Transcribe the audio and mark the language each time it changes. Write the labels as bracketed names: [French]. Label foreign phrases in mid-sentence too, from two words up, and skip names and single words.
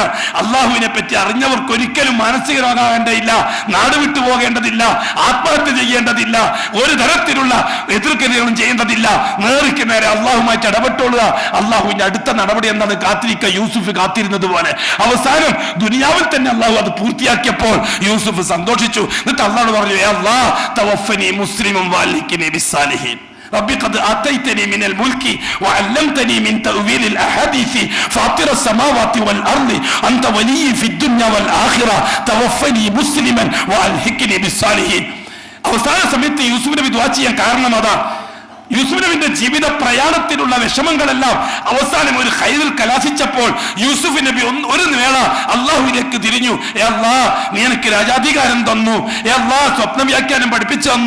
[Malayalam] അള്ളാഹുവിനെ പറ്റി അറിഞ്ഞവർക്ക് ഒരിക്കലും മാനസിക രോഗമാകേണ്ടതില്ല, നാട് വിട്ടു പോകേണ്ടതില്ല, ആത്മഹത്യ ചെയ്യേണ്ടതില്ല, ഒരു തരത്തിലുള്ള എതിർക്കലുകളും ചെയ്യേണ്ടതില്ല. നേർക്ക് നേരെ അള്ളാഹുമായി ഇടപെട്ടോളുക. അള്ളാഹുവിന്റെ അടുത്ത നടപടി എന്താണ്? കാത്തിരിക്കുക. യൂസുഫ് കാത്തിരുന്നത് പോലെ അവസാനം ദുനിയാവിൽ തന്നെ അള്ളാഹു അത് പൂർത്തിയാക്കിയപ്പോൾ യൂസുഫ് സന്തോഷിച്ചു. എന്നിട്ട് അള്ളാഹു പറഞ്ഞു, [Arabic] الله توفني مسلما وألحقني بالصالحين. ربي قد آتيتني من الملك وعلمتني من تأويل الأحاديث فاطر السماوات والأرض أنت ولي في الدنيا والآخرة توفني مسلما وألحقني بالصالحين. [Malayalam] അവസാന സമയത്ത് യൂസുഫ് നബി ദുആ ചെയ്യാൻ കാരണം അതാ. യൂസുഫ് നബിന്റെ ജീവിത പ്രയാണത്തിലുള്ള വിഷമങ്ങളെല്ലാം അവസാനം ഒരു ഖൈറിൽ കലാശിച്ചപ്പോൾ യൂസുഫ് നബി ഒരു വേള അള്ളാഹുവിലേക്ക് തിരിഞ്ഞു. ഏ അല്ലാഹ്, നീ എനിക്ക് രാജാധികാരം തന്നു. ഏ അല്ലാഹ്, സ്വപ്ന വ്യാഖ്യാനം പഠിപ്പിച്ചു തന്നു.